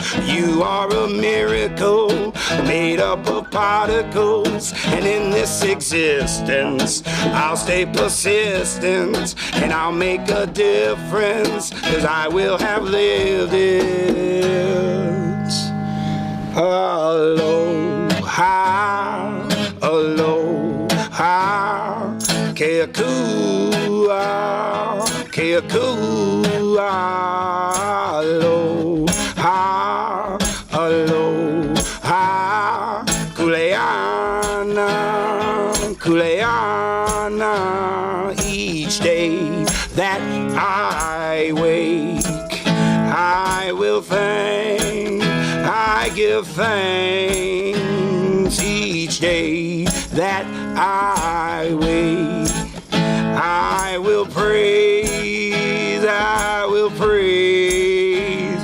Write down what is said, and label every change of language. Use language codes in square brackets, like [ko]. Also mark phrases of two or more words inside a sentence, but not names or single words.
[en] You are a miracle made up of particles, and in this existence I'll stay persistent and I'll make a difference, 'cause I will have lived it. [haw] Aloha, aloha, keakua, keakua, aloha, aloha, kuleana, kuleana. [en] Each day that I wake, I will thank, I give thanks. Each day that I wake, I will praise, I will praise.